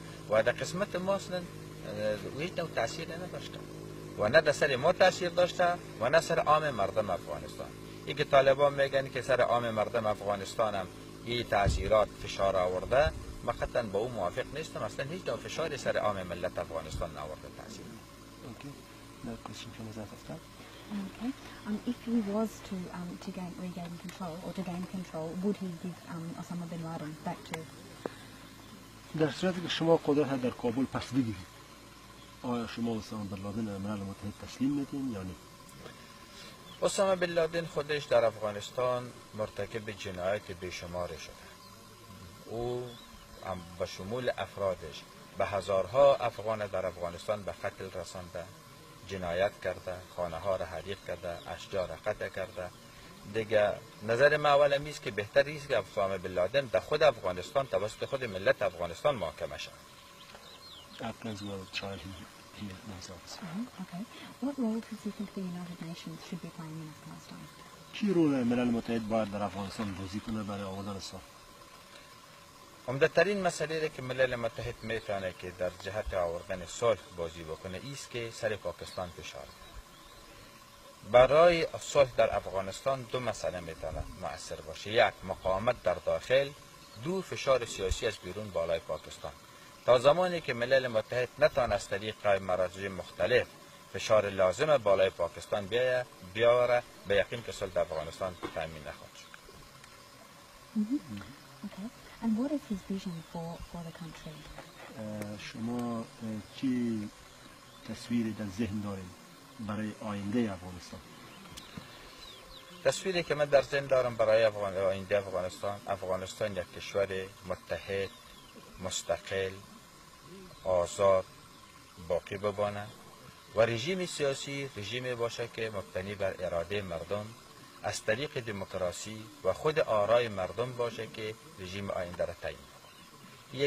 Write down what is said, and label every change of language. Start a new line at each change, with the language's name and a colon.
Persian: و در قسمت ما اصلا هیچ نوع تأثیر نداشته و نه در سر ما تأثیر داشته و نه سر عام مردم افغانستان. ای که طالبان میگن که سر عام مردم افغانستان هم این تأثیرات فشار آورده، من قطعا با اون موافق نیستم. اصلا هیچ نوع فشاری سر عام ملت افغانستان نآورده تأثیر.
English: Okay. No question from us after that. Okay. If he was to regain control or to gain control, would he give Osama bin Laden back to?
Persian: در صورتی که شما قدرت در کابل پس بگیرید آیا شما اسامه بن لادن ملل متحد تسلیم میدین یا نه؟ اسامه بن لادن خودش در افغانستان مرتکب جنایت بیشمار شده. او به شمول افرادش به هزارها افغان در افغانستان به قتل رسانده، جنایت کرده، خانه ها را حریق کرده، اشجار را قطع کرده. دیگه نظر ما اول است که بهتر است که اسامه بن لادن در خود افغانستان توسط خود ملت افغانستان محاکمه شود.
English: Afghans will try here themselves. Okay. What role does he think the United Nations should be playing in Afghanistan?
Persian: چی رول ملل متحد باید در افغانستان بازی کنه برای آوردن صلح؟ عمده‌ترین مسئله که ملل متحد میتونه که در جهت آوردن صلح بازی بکنه ایست که سر پاکستان فشار بده. برای صلح در افغانستان دو مسئله میتونه مؤثر باشه: یک، مقاومت در داخل; دو، فشار سیاسی از بیرون بالای پاکستان. تا زمانی که ملل متحد نتونه از طریق مراجع مختلف فشار لازم بالای پاکستان بیاره، به یقین که صلح در افغانستان تامین نخواهد شد.
English: Okay. And what is his vision for the country?
Persian: شما چی تصویری در ذهن دارید برای آینده افغانستان؟ تصویری که من در ذهن دارم برای آینده افغانستان یک کشور متحد، مستقل، آزاد باقی بمانه و رژیم سیاسی رژیمی باشه که مبتنی بر اراده مردم از طریق دموکراسی و خود آرای مردم باشه که رژیم آینده را تعیین کنه.